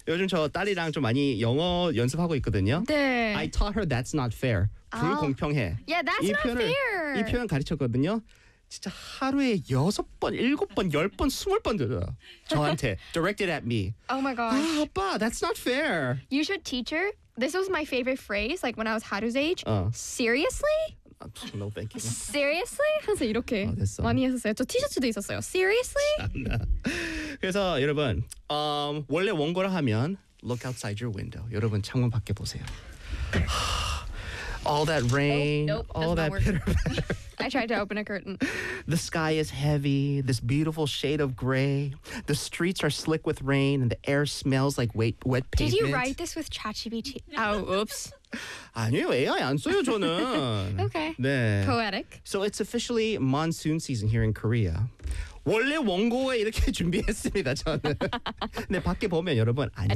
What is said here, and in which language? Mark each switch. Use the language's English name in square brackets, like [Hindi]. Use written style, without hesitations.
[Korean] 요즘 저 딸이랑 좀 많이 영어 연습하고 있거든요. 네. [English] I taught her that's not fair. [Korean] 불공평해. [English] Yeah, that's not [Korean] 표현을, [English] fair. [Korean] 이 표현 가르쳤거든요. 진짜 하루에 6번, 7번, 10번, 20번 들어요. 저한테. [English] Directed at me. Oh my gosh. 아, 아빠, that's not fair. You should teach her. This was my favorite phrase, like when I was Haru's age. Seriously? No, thank you. Seriously? [Korean] 항상 이렇게 많이 했었어요. 저 티셔츠도 있었어요. Seriously? 그래서 여러분, 원래 원고를 하면 [English] Look outside your window. [Korean] 여러분, 창문 밖에 보세요. [English] All that rain, all that pitter-patter. I tried to open a curtain. The sky is heavy, this beautiful shade of gray. The streets are slick with rain, and the air smells like wet pavement. Did you write this with ChatGPT? Oh, oops. [Korean] 아니에요, AI 안 써요, 저는. [English] Okay. [Korean] 네. [English] Poetic. So it's officially monsoon season here in Korea. [Korean] 원래 원고에 이렇게 준비했습니다, 저는. 근데 밖에 보면 여러분, 아닙니다.